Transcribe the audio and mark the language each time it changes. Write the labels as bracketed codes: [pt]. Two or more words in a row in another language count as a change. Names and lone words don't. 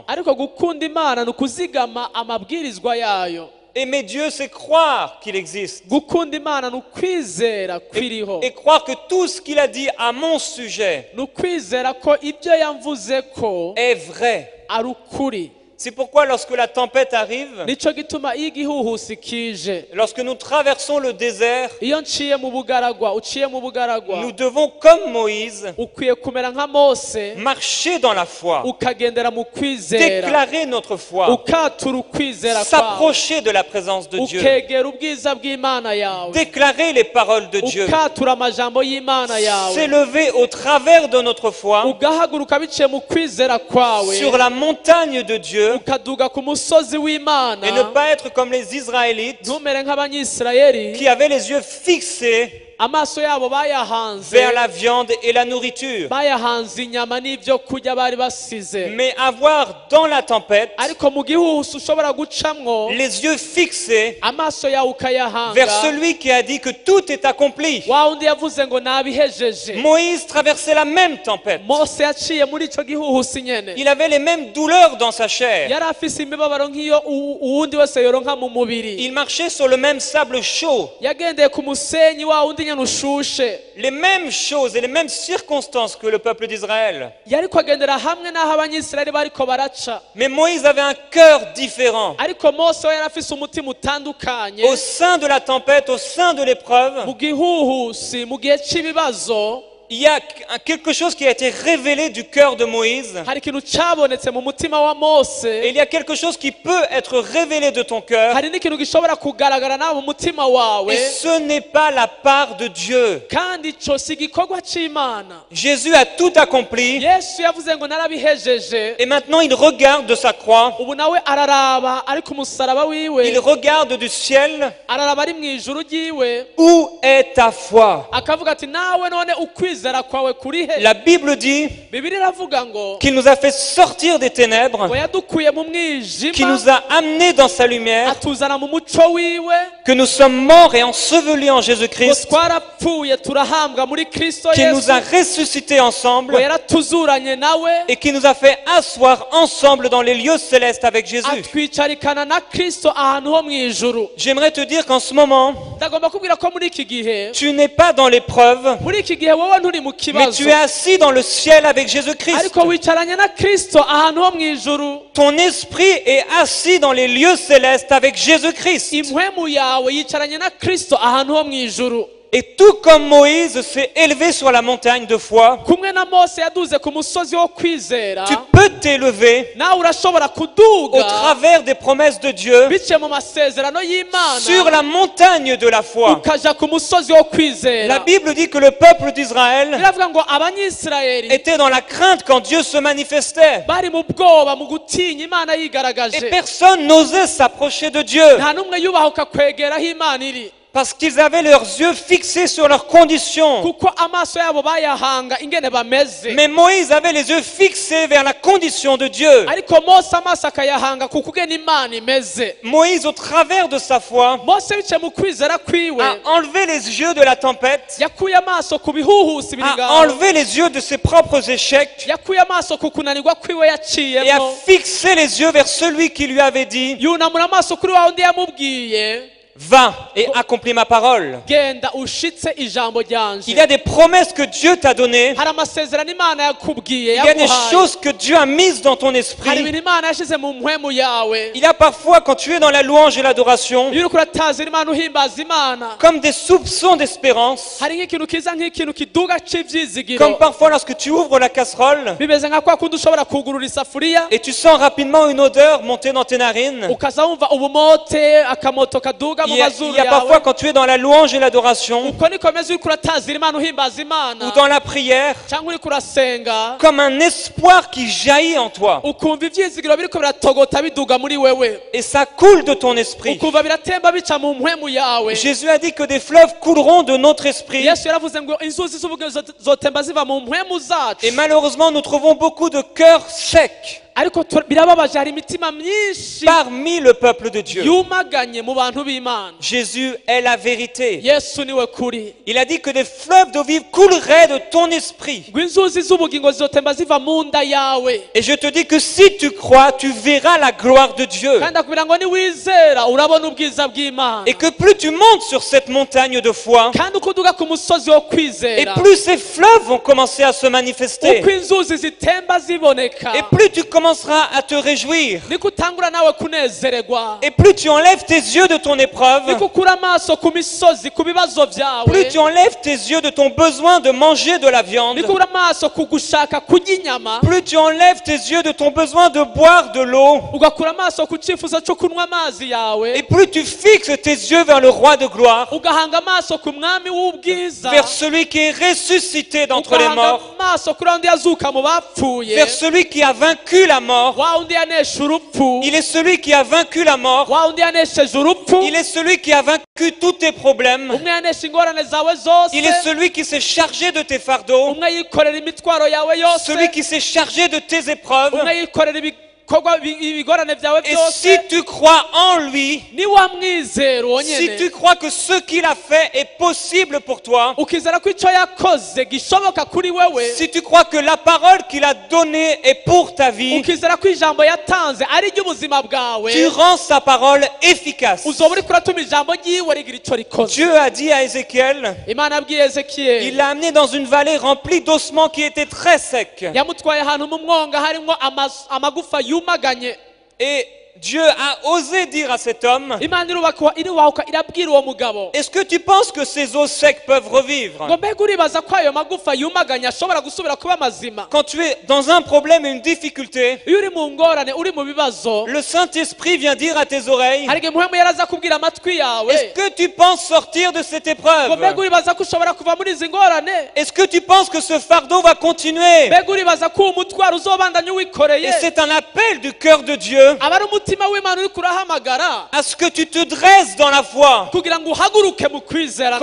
[rn] ariko gukunda Imana ni ukuzigama amabwirizwa yayo. [fr] Aimer Dieu, c'est croire qu'il existe. [rn] gukunda Imana ni ukwizera kwiriho, [fr] Et croire que tout ce qu'il a dit à mon sujet [rn] ni ukwizera ko ibyo yamvuze ko [fr] est vrai. [rn] ari ukuri. [fr] C'est pourquoi lorsque la tempête arrive, [rn] nico gituma iyo igihuhusi kije, [fr] lorsque nous traversons le désert, [rn] iyo nciye mu bugaragwa uciye mu bugaragwa, [fr] nous devons, comme Moïse, [rn] ukwiye kumera nka Mose [fr] marcher dans la foi, [rn] ukagendera mu kwizera, [fr] déclarer notre foi, [rn] ukatura ukwizera kwawe, [fr] s'approcher de la présence de Dieu, [rn] ukegera ubwiza bw'Imana yawe, [fr] déclarer les paroles de Dieu, [rn] ukatura amajambo y'Imana yawe, [fr] s'élever au travers de notre foi [rn] ugahaguruka biciye mu kwizera kwawe, [fr] sur la montagne de Dieu [rn] ukaduga ku musozi w'Imana, [fr] et ne pas être comme les Israélites [rn] ntumere nk'Abanyisirayeli [fr] qui avaient les yeux fixés [rn] amaso yabo bayahanze [fr] vers la viande et la nourriture, [rn] bayahanze inyama n'ibyo kurya bari basize, [fr] mais avoir dans la tempête [rn] ariko mu gihuhusi ushobora gucamwo [fr] les yeux fixés [rn] amaso yawe ukayahanga [fr] vers celui qui a dit que tout est accompli. [rn] wa wundi yavuze ngo nabihejeje. [fr] Moïse traversait la même tempête. [rn] Mose yaciye muri ico gihuhusi nyene, [fr] Il avait les mêmes douleurs dans sa chair. [rn] yari afise imibabaro nk'iyo uwundi wese yoronka mu mubiri, [fr] Il marchait sur le même sable chaud. [rn] yagendeye ku musenyi wa wundi nyene ushushe, [fr] Les mêmes choses et les mêmes circonstances que le peuple d'Israël. [rn] yariko agendera hamwe n'aho Abanyisirayeli bariko baraca, [fr] Mais Moïse avait un cœur différent. [rn] ariko Mose we yari afise umutima utandukanye. [fr] Au sein de la tempête, au sein de l'épreuve, [rn] mu gihuhusi, mu gihe cy'ibibazo, [fr] il y a quelque chose qui a été révélé du cœur de Moïse. [rn] hari ikintu cyabonetse mu mutima wa Mose, [fr] Et il y a quelque chose qui peut être révélé de ton cœur. [rn] hari n'ikintu gishobora kugaragara nawe mu mutima wawe, [fr] Et ce n'est pas la part de Dieu. [rn] kandi ico si igikorwa c'Imana. [fr] Jésus a tout accompli. [rn] Yesu yavuze ngo narabihejeje, [fr] Et maintenant, il regarde de sa croix. [rn] ubu nawe araraba ari ku musaraba [fr] Il [rn] wiwe, [fr] regarde du ciel. [rn] araraba ari mu ijuru ryiwe, [fr] Où est ta foi? [rn] akavuga ati nawe none ukwizera ukwizera kwawe kuri he? [fr] La Bible dit [rn] Bibiliya iravuga ngo [fr] qu'il nous a fait sortir des ténèbres, [rn] ngo yadukuye mu [fr] qu'il [rn] mwijima [fr] nous a amenés dans sa lumière, [rn] atuzana mu muco wiwe, [fr] que nous sommes morts et ensevelis en [rn] ngo [fr] Jésus-Christ, [rn] twarapfuye turahambwa muri Kristo [fr] qu'il nous [rn] Yesu, [fr] a ressuscités ensemble [rn] ngo yaratuzuranye nawe [fr] et qui nous a fait asseoir ensemble dans les lieux célestes avec Jésus. [rn] atwicarikana na Kristo ahantu ho mu ijuru. [fr] J'aimerais te dire qu'en ce moment, [rn] Ndagomba kubwira ko muri iki gihe [fr] tu n'es pas dans l'épreuve, [rn] muri iki gihe wowe nturi mu [fr] mais [rn] kibazo, [fr] tu es assis dans le ciel avec Jésus-Christ. [rn] ariko wicaranye na Kristo ahantu ho mu ijuru. [fr] Ton esprit est assis dans les lieux célestes avec Jésus-Christ. [rn] Impwemu yawe yicaranye na Kristo ahantu ho mu ijuru. [fr] Et tout comme Moïse s'est élevé sur la montagne de foi, [rn] Kumwe na Mose yaduze ku musozi wo kwizera, [fr] tu peux t'élever [rn] nawe urashobora [fr] au [rn] kuduga [fr] travers des promesses de Dieu [rn] biciye mu masezerano y'Imana [fr] sur la montagne de la foi. [rn] ukaja ku musozi wo [fr] La [rn] kwizera. [fr] Bible dit que le peuple d'Israël [rn] Biravuga ngo abanyisirayeli [fr] était dans la crainte quand Dieu se manifestait. [rn] bari mu bwoba mu gutinya Imana [fr] Et [rn] yigaragaje, [fr] personne n'osait s'approcher de Dieu [rn] nta n'umwe yubahuka kwegera aho Imana iri, [fr] parce qu'ils avaient leurs yeux fixés sur leurs conditions. [rn] kuko amaso yabo bayahanga ingene bameze. [fr] Mais Moïse avait les yeux fixés vers la condition de Dieu. [rn] Ariko Mose amaso akayahanga ku kugena Imana imeze. [fr] Moïse, au travers de sa foi, [rn] Mose biciye mu kwizera kwiwe [fr] a enlevé les yeux de la tempête, [rn] yakuye amaso ku bihuhusi biri [fr] a [rn] ngaho, [fr] enlevé les yeux de ses propres échecs [rn] yakuye amaso ku kunanirwa kwiwe [fr] et a [rn] yaciyemo, [fr] fixé les yeux vers celui qui lui avait dit [rn] yunamura amaso kuri wa wundi yamubwiye [fr] « Va et accomplis ma parole ». [rn] genda ushitse ijambo [fr] Il y [rn] ryanje. [fr] a des promesses que Dieu t'a données, [rn] Hari amasezerano Imana yakubwiye [fr] il y a des [rn] yaguhaye, [fr] choses que Dieu a mises dans ton [rn] hari [fr] esprit. [rn] ibintu Imana yashize mu mpwemu yawe. [fr] Il y a parfois, quand tu es dans la louange et l'adoration, [rn] Iyo uriko uratazira Imana uhimbaza Imana, [fr] comme des soupçons d'espérance, [rn] hari nk'ikintu kiza nk'ikintu kiduga c'ivyizigiro, [fr] comme parfois lorsque tu ouvres la casserole [rn] bimeze nka kwa kundi ushobora kugurura isafuriya [fr] et tu sens rapidement une odeur monter dans tes narines. [rn] ukaza wumva ubumote akamoto kaduga mu [fr] Il y [rn] mazuru [fr] a parfois, [rn] yawe. [fr] quand tu es dans la louange et l'adoration, [rn] Uko niko meze uriko uratazira Imana uhimbaza Imana, [fr] ou dans la prière, [rn] cyangwa uriko urasenga [fr] comme un espoir qui jaillit en toi. [rn] ukumva ivyizigiro biriko biratogota biduga muri wewe, [fr] Et ça coule de ton esprit. [rn] ukumva biratemba bica mu mpwemu yawe. [fr] Jésus a dit que des fleuves couleront de notre esprit. [rn] Yesu yaravuze ngo inzuzi z'ubugingo zotemba ziva mu mpwemu zacu. [fr] Et malheureusement, nous trouvons beaucoup de cœurs secs [rn] Ariko birababaje, hari imitima myinshi [fr] parmi le peuple de Dieu. [rn] yumaganye mu bantu b'Imana. [fr] Jésus est la vérité. [rn] Yesu niwe kuri, [fr] Il a dit que des fleuves d'eau vive couleraient de ton esprit. [rn] ngo inzuzi z'ubugingo zotemba ziva mu nda yawe. [fr] Et je te dis que si tu crois, tu verras la gloire de Dieu. [rn] Kandi akubwira ngo niwizera urabona ubwiza bw'Imana. [fr] Et que plus tu montes sur cette montagne de foi, [rn] Kandi uko uduga ku musozi wo [fr] et [rn] kwizera, [fr] plus ces fleuves vont commencer à se manifester. [rn] uko inzuzi zitemba ziboneka, [fr] Et plus tu commenceras à te réjouir. [rn] niko utangura nawe kunezererwa, [fr] Et plus tu enlèves tes yeux de ton épreuve, [rn] niko ukura amaso ku misozi ku bibazo byawe, [fr] plus tu enlèves tes yeux de ton besoin de manger de la viande, [rn] niko ukura amaso ku gushaka kurya inyama, [fr] plus tu enlèves tes yeux de ton besoin de boire de l'eau, [rn] ugakura amaso ku cyifuzo cyo kunywa amazi yawe, [fr] et plus tu fixes tes yeux vers le roi de gloire, [rn] ugahanga amaso ku mwami w'ubwiza, [fr] vers celui qui est ressuscité d'entre les [rn] ugahanga [fr] morts, [rn] amaso kuri wa wundi yazuka mu bapfuye, [fr] vers celui qui a vaincu la mort. [rn] wa wundi yanesha urupfu, [fr] Il est celui qui a vaincu la mort. [rn] wa wundi yanesheje urupfu, [fr] Il est celui qui a vaincu tous tes problèmes. [rn] umwe yanesha ingorane zawe zose, [fr] Il est celui qui s'est chargé de tes fardeaux, [rn] umwe yikorera imitwaro yawe yose, [fr] celui qui s'est chargé de tes épreuves. [rn] umwe yikorera ibikorwa ibigorane byawe [fr] Et [rn] byose. [fr] si tu crois en lui, [rn] niwamwizera uwo [fr] si [rn] nyene, [fr] tu crois que ce qu'il a fait est possible pour toi, [rn] ukizera ko icyo yakoze gishoboka kuri wewe, [fr] si tu crois que la parole qu'il a donnée est pour ta vie, [rn] ukizera ko ijambo yatanze ari ry'ubuzima bwawe, [fr] tu rends sa parole efficace. [rn] uzoba uriko uratuma ijambo ryiwe rigira icyo rikoze. [fr] Dieu a dit à Ézéchiel, [rn] Imana yabwiye Ezekiyeli, [fr] il l'a amené dans une vallée remplie d'ossements qui étaient très secs. [rn] yamutwaye ahantu mu mwonga harimo amagufa yumaganye. [fr] Et Dieu a osé dire à cet homme, [rn] Imana irubahuka irabwira uwo mugabo [fr] est-ce que tu penses que ces os secs peuvent revivre? [rn] ngo mbega uribaza ko ayo magufa yumaganye ashobora gusubira kuba mazima? [fr] Quand tu es dans un problème et une difficulté, [rn] Iyo uri mu ngorane, uri mu bibazo, [fr] le Saint-Esprit vient dire à tes oreilles, [rn] hari igihe muhemu yaraza kubwira amatwi yawe [fr] est-ce que tu penses sortir de cette [rn] ngo mbega [fr] épreuve? [rn] uribaza ko ushobora kuva muri izi ngorane? [fr] Est-ce que tu penses que ce fardeau va continuer? [rn] Mbega uribaza ko uwo mutwaro uzobandanya uwikoreye? [fr] Et c'est un appel du cœur de Dieu [rn] aba ari umutima umutima w'Imana uri kurahamagara [fr] à ce que tu te dresses dans la foi, [rn] kugira ngo uhaguruke mu kwizera